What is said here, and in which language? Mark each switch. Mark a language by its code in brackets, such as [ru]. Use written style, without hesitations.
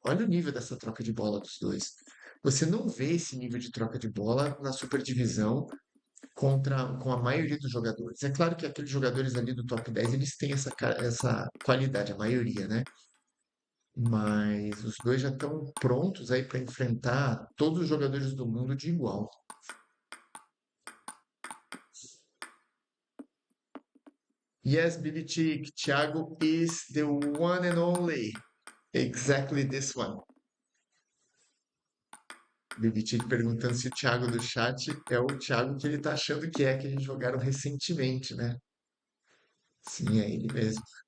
[pt] Olha o nível dessa troca de bola dos dois. Você não vê esse nível de troca de bola na Superdivisão com a maioria dos jogadores. É claro que aqueles jogadores ali do top 10 eles têm essa qualidade, a maioria, né? Mas os dois já estão prontos aí para enfrentar todos os jogadores do mundo de igual. [en] Yes, BBT, Thiago is the one and only. Exactly this one. [pt] BBT perguntando se o Thiago do chat é o Thiago que ele tá achando que eles jogaram recentemente, né? Sim, é ele mesmo.